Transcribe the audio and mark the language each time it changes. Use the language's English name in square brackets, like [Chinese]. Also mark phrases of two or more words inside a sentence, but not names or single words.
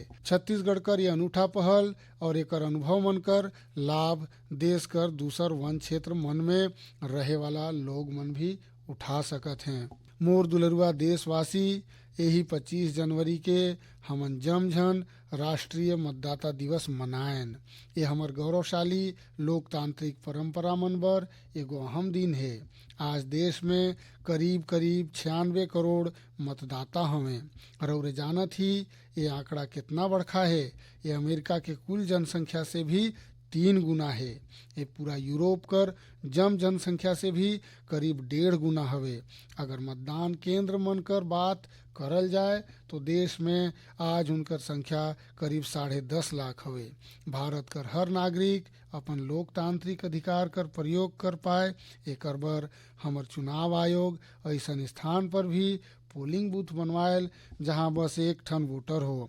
[Surgujia] छत्तीसगढ़ कर ये अनूठा पहल और एकर अनुभव मन कर लाभ देश कर दूसर वन क्षेत्र मन में रहे वाला लोग मन भी उठा सकत हैं। मोर दुलरुआ देशवासी यही 25 जनवरी के हमन जमझन राष्ट्रीय मतदाता दिवस मनाएन। ये हमर गौरवशाली लोकतांत्रिक परंपरा मन बर एगो अहम दिन है। आज देश में करीब 96 करोड़ मतदाता हवें और जानत ही ये आंकड़ा कितना बड़खा है। ये अमेरिका के कुल जनसंख्या से भी 3 गुना है। ये पूरा यूरोप कर जनसंख्या से भी करीब 1.5 गुना हवे। अगर मतदान केंद्र मन कर बात करल जाए तो देश में आज उनकर संख्या करीब 10.5 लाख हवे। भारत कर हर नागरिक अपन लोकतांत्रिक अधिकार कर प्रयोग कर पाए एकर बर हमर चुनाव आयोग ऐसन स्थान पर भी पोलिंग बूथ बनवाएल जहां बस एक ठन वोटर हो।